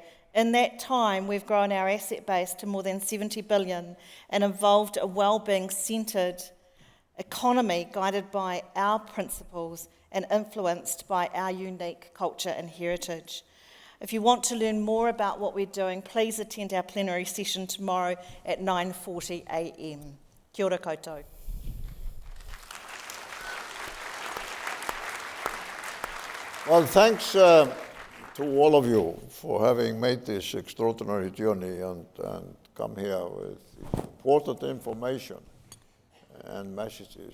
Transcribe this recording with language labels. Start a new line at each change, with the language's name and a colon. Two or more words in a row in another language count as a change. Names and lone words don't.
English: In that time, we've grown our asset base to more than 70 billion and evolved a well-being-centred economy guided by our principles and influenced by our unique culture and heritage. If you want to learn more about what we're doing, please attend our plenary session tomorrow at 9:40 a.m.
Māori: Kia ora koutou.
English: Well, thanks to all of you for having made this extraordinary journey and come here with important information. and messages.